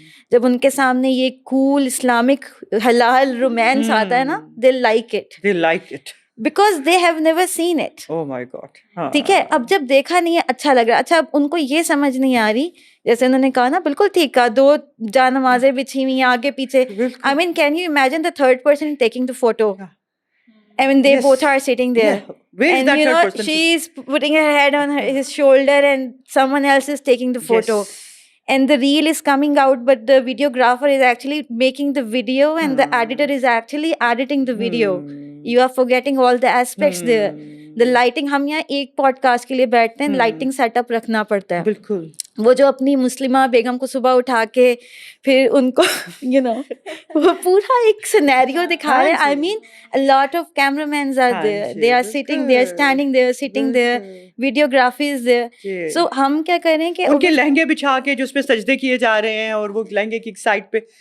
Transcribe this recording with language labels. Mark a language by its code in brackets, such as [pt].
[ur] جب ان کے سامنے یہ کول اسلامک حلال رومانس آتا ہے نا, [en] They like it because they have never seen it. Oh my God. [ur] ٹھیک ہے, اب جب دیکھا نہیں ہے اچھا لگ رہا. اچھا اب ان کو یہ سمجھ نہیں آ رہی, جیسے انہوں نے کہا نا, بالکل ٹھیک کہا, 2 جا نمازیں بچھی ہوئی ہیں آگے پیچھے. [en] I mean, can you imagine the third person taking the photo? I mean, they both are sitting there. Where is And that third person? she's putting her head on his shoulder and someone else is taking the photo. And the reel is coming out, but the videographer is actually making the video and the editor is actually editing the video. You are forgetting all the aspects there. The lighting, [ur] ہم یہاں ایک pod cost کے لیے بیٹھتے ہیں, lighting set up رکھنا پڑتا ہے. بالکل. وہ جو اپنی مسلمہ بیگم کو صبح اٹھا کے پھر ان کو وہ پورا ایک سینیریو دکھا رہے ہیں. [en] I mean, a lot of cameramen are there. They are sitting, they are standing there, sitting there. Videography is there. [ur] So ہم کیا کریں کہ ان کے لہنگے بچھا کے جو اس پہ سجدے کیے جا رہے ہیں, اور وہ لہنگے کی سائڈ پہ,